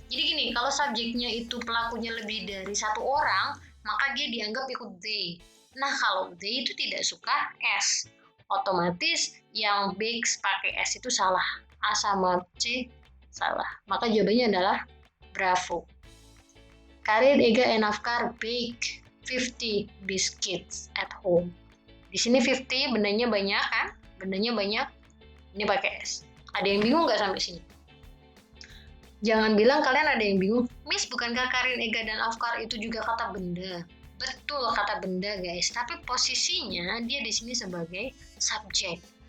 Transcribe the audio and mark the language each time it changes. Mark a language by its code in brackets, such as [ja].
[id] Jadi gini, kalau subjeknya itu pelakunya lebih dari 1 orang, maka dia dianggap ikut they. Nah, kalau they itu tidak suka S. Otomatis yang bakes pakai S itu salah. A sama C salah. Maka jawabannya adalah bravo. [en] Karin, Ega, and Afkar bake 50 biscuits at home. [id] Di sini 50 bendanya banyak kan? Bendanya banyak. Ini pakai S. Ada yang bingung nggak sampai sini? Jangan bilang kalian ada yang bingung. Miss, bukankah Karin, Ega, dan Afkar itu juga kata benda? Betul kata benda guys. Tapi posisinya dia di sini sebagai subjek.